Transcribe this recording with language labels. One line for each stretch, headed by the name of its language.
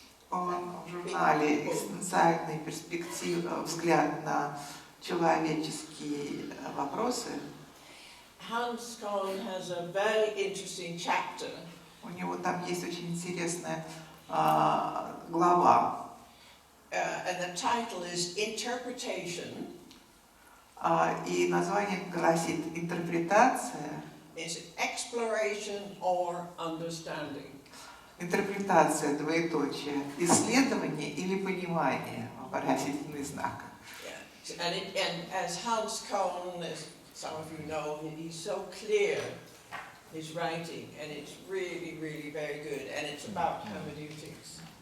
Russian: Он в журнале «Экзистенциальной перспективы. Взгляд на человеческие вопросы».
English: Hans Kohn has a very interesting chapter.
Russian: У него там есть очень интересная глава.
English: And the title is Interpretation.
Russian: И название гласит «Интерпретация».
English: Is it exploration or understanding?
Russian: Интерпретация, двоеточие, исследование или понимание, вопросительный знак.
English: Yeah. And as Hans Kohn, as some of you know, he's so clear, his writing, and it's really, really very good, and it's about hermeneutics.